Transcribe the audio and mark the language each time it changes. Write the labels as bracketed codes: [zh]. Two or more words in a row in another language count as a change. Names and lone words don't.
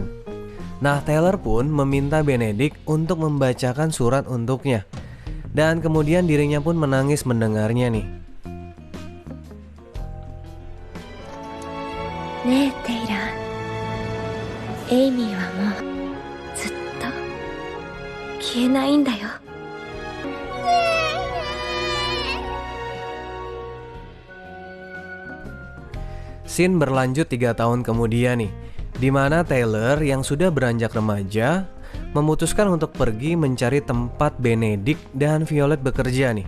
[id] Nah, Taylor pun meminta Benedict untuk membacakan surat untuknya. Dan kemudian dirinya pun menangis mendengarnya nih. [ja] ねえ Taylor、Amy はもうずっと消えないんだよ. [id] Scene berlanjut 3 tahun kemudian nih, di mana Taylor yang sudah beranjak remaja memutuskan untuk pergi mencari tempat Benedict dan Violet bekerja nih.